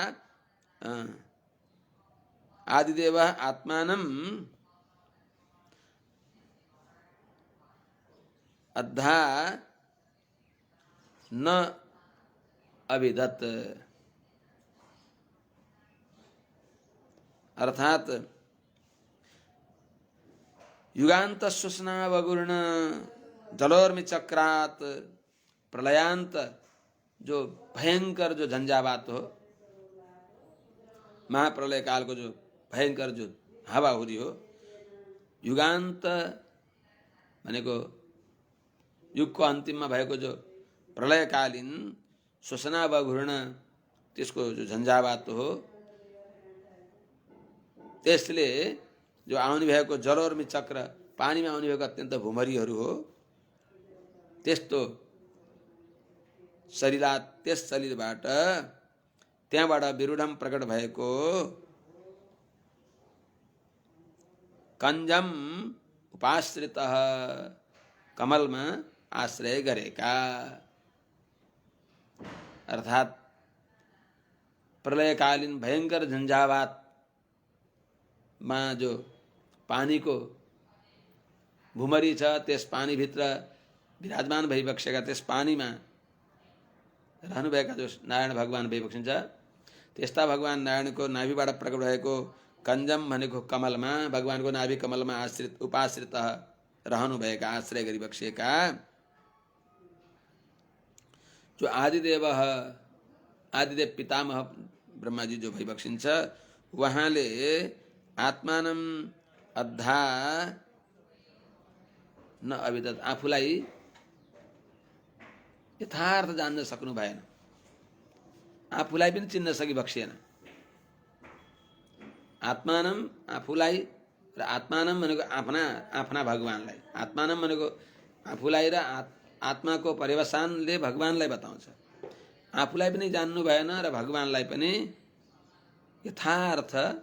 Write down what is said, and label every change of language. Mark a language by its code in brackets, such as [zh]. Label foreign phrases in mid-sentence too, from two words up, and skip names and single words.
[sa] आदिदेवः आत्मानं अद्धा न अविदत अर्थात युगांत श्वसनावघूर्ण जलोर्मिचक्रात प्रलयांत जो भयंकर जो झंझावात हो [ne] महाप्रलय काल को जो भयंकर जो हावाहुरी हो युगांत भनेको युगको अन्तिममा भएको जो प्रलयकालीन श्वसनावघूर्ण त्यसको जो झन्झावात हो त्यसले जो आउने भएको जलोर्मी चक्र पानीमा आउने भएको अत्यन्त भुमरीहरू हो त्यस्तो शरीरात त्यस शरीरबाट त्यहाँबाट विरूढम प्रकट भएको [sa] कञ्जम उपाश्रितः [ne] कमलमा आश्रय गरेका अर्थात प्रलयकालीन भयंकर झंझावात में जो पानी को भुमरी छ त्यस पानी भित्र विराजमान भइबक्सेका त्यस पानी में रहनुभएका जो नारायण भगवान भइबक्सिन्छ त्यस्ता भगवान नारायण को नाभिबाट प्रकट भएको कञ्जम भनेको कमलमा भगवान को नाभि कमलमा आश्रित उपाश्रित रहनुभएका आश्रय गरिबक्सेका जो आदिदेव पितामह ब्रह्माजी जो भइबक्सिन्छ उहाँले [sa] आत्मानं अद्धा न अविदत [ne] आफूलाई यथार्थ जान्न सक्नु भएन आफूलाई पनि चिन्न सकिबक्सिएन आत्मानं आफूलाई र आत्मानं भनेको आफ्ना भगवानलाई आत्मानं भनेको आफूलाई र आत्माको पर्यवसानले भगवानलाई बताउँछ आफूलाई पनि जान्नु भएन र भगवानलाई पनि यथार्थ